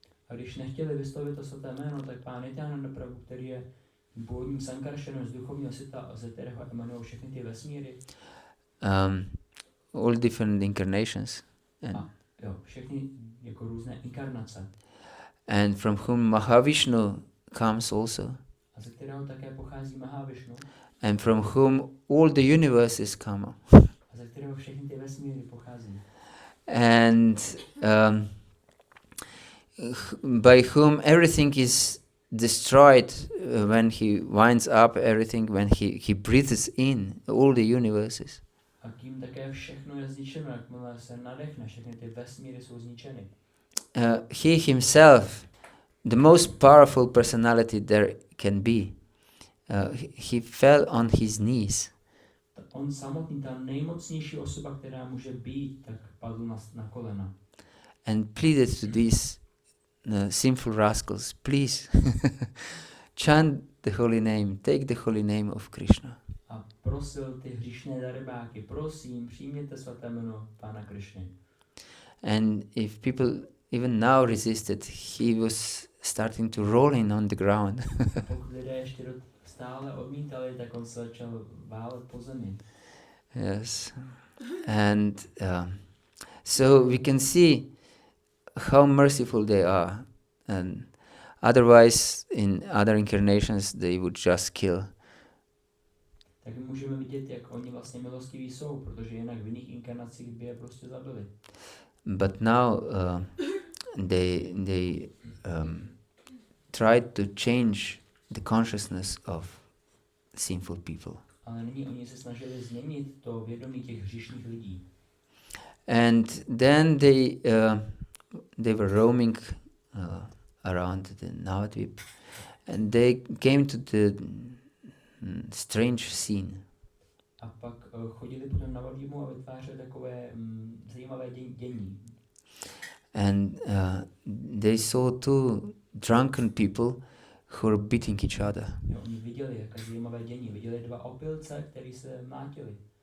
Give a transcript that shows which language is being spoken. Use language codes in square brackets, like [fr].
[cs] A když nechtěli vyslovit to svaté jméno, tak pán Nityananda Prabhu, který je původním Sankarshanem z duchovního světa, ze kterého emanují všechny ty vesmíry. [en] All different incarnations. [cs] Všechny jako různé inkarnace. [en] And from whom Mahavishnu comes also. [cs] A ze kterého také pochází Mahavishnu. [en] And from whom all the universes come. [cs] A ze kterého všechny ty vesmíry pochází. [en] And by whom everything is destroyed when he winds up everything, when he breathes in all the universes. [cs] A kým také všechno je zničeno, jakmile se nadechne, všechny ty vesmíry jsou zničeny. [en] He himself, the most powerful personality there can be, he fell on his knees. [cs] On samotný, ta nejmocnější osoba, která může být, tak padl na kolena. [en] And pleaded to these sinful rascals, please chant the holy name, take the holy name of Krishna. [cs] A prosil ty hříšné darebáky, prosím, přijměte svaté jméno Pána Krishny. [en] And if people even now resisted, he was starting to rolling on the ground. [cs] Pokud lidé ještě stále odmítali, tak on se začal válet po zemi. [en] Yes. And so we can see how merciful they are. And otherwise, in other incarnations, they would just kill. [cs] Tak můžeme vidět, jak oni vlastně milostiví jsou, protože jinak v jiných inkarnacích by je prostě zabili. [en] But now they tried to change the consciousness of sinful people. [cs] Ale nyní oni se snažili změnit to vědomí těch hříšných lidí. [en] And then they were roaming around the Navadvip, and they came to the strange scene. [cs] A pak chodili potom na Navadvipu a vytvářeli takové zajímavé dění. [en] And they saw two drunken people who were beating each other. [cs] Jo, oni viděli jaké zajímavé dění, viděli 2 opilce, kteří se mlátili.